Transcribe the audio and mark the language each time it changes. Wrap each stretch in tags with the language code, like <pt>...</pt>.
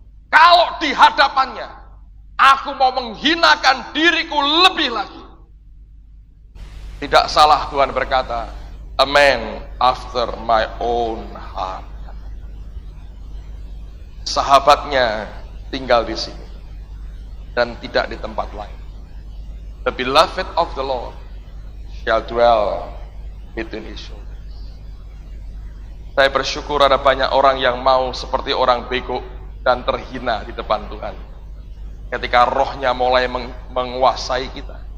<id>Kalau di hadapannya, aku mau menghinakan diriku lebih lagi. Tidak salah Tuhan berkata,</id> <en>a man after my own heart.</en> <id>Sahabatnya tinggal di sini dan tidak di tempat lain.</id> <en>The beloved of the Lord shall dwell between his shoulders.</en> <id>Saya bersyukur ada banyak orang yang mau seperti orang bego dan terhina di depan Tuhan ketika rohnya mulai menguasai kita.</id>